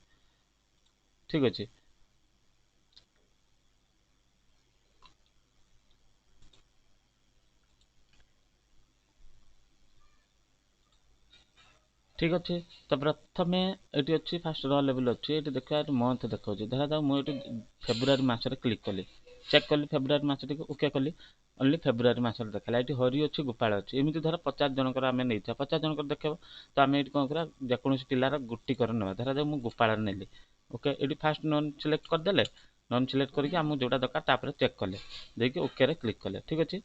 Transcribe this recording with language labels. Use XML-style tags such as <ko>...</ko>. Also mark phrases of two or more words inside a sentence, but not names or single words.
<or>ଠିକ୍ ଅଛି। ଠିକ୍ ଅଛି। ତ ପ୍ରଥମେ ଏଠି ଅଛି</or> <en>first row level</en> <or>ଅଛି, ଏଠି ଦେଖା ମନ୍ଥ ଦେଖଉଛି। ଧରା ଯାଉ ମୁଁ ଏଠି ଫେବୃଆରୀ ମାସ ରେ କ୍ଲିକ୍ କଲି। ଚେକ୍ କଲି ଫେବୃଆରୀ ମାସଟିକୁ ଓକେ କଲି, ଓନ୍ଲି ଫେବୃଆରୀ ମାସରେ ଦେଖାଇଲା। ଏଠି ହରି ଅଛି, ଗୋପାଳ ଅଛି, ଏମିତି ଧର 50 ଜଣଙ୍କର ଆମେ ନେଇଥିବା, 50 ଜଣଙ୍କର ଦେଖେଇବ। ତ ଆମେ ଏଠି କ'ଣ କରିବା, ଯେକୌଣସି ପିଲାର ଗୋଟିକର ନେବା। ଧରାଯାଉ ମୁଁ ଗୋପାଳରେ ନେଲି, ଓକେ। ଏଠି</or> <en>first none select</en> <or>କରିଦେଲେ,</or> <en>none select</en> <or>କରିକି ଆମକୁ ଯେଉଁଟା ଦରକାର ତାପରେ ଚେକ୍ କଲେ, ଦେଇକି ଓକେରେ କ୍ଲିକ୍ କଲେ, ଠିକ୍ ଅଛି।</or>